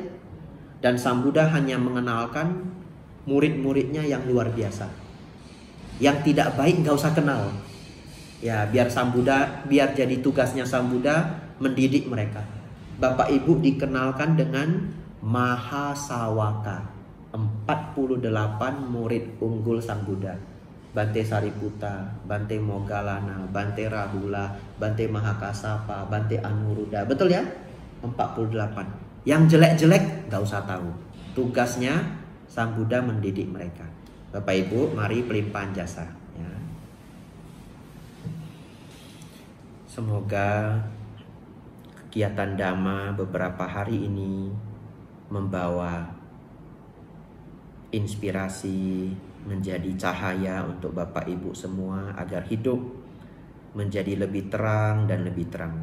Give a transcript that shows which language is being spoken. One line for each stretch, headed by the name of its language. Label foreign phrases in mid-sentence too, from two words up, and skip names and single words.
Indonesian: Dan Sang Buddha hanya mengenalkan murid-muridnya yang luar biasa. Yang tidak baik nggak usah kenal. Ya, biar Sang Buddha, biar jadi tugasnya Sang Buddha mendidik mereka. Bapak Ibu dikenalkan dengan Mahasawaka, 48 murid unggul Sang Buddha. Bante Sariputta, Bante Moggallana, Bante Rahula, Bante Mahakasapa, Bante Anuruddha. Betul ya? 48. Yang jelek-jelek nggak usah tahu. Tugasnya Sang Buddha mendidik mereka. Bapak Ibu, mari pelimpahan jasa ya. Semoga kegiatan Dhamma beberapa hari ini membawa inspirasi, menjadi cahaya untuk Bapak Ibu semua agar hidup menjadi lebih terang dan lebih terang.